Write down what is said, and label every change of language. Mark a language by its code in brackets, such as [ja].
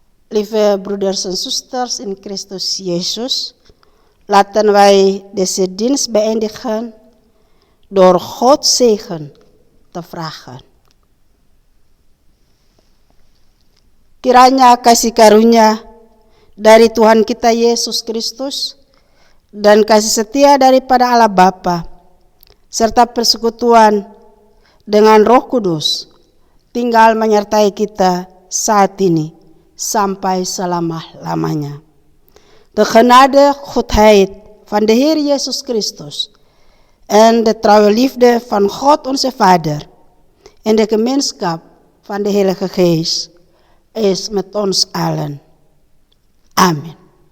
[nl] Lieve broeders en zusters in Christus Jezus, laten wij deze dienst beëindigen door Gods zegen te vragen. [id] Kiranya kasih karunia dari Tuhan kita Yesus Kristus dan kasih setia daripada Allah Bapa serta persekutuan dengan Roh Kudus tinggal menyertai kita saat ini sampai selama-lamanya. [nl] De genade, goedheid van de Heer Jezus Christus en de trouwe liefde van God onze Vader en de gemeenschap van de Heilige Geest is met ons allen. Amen.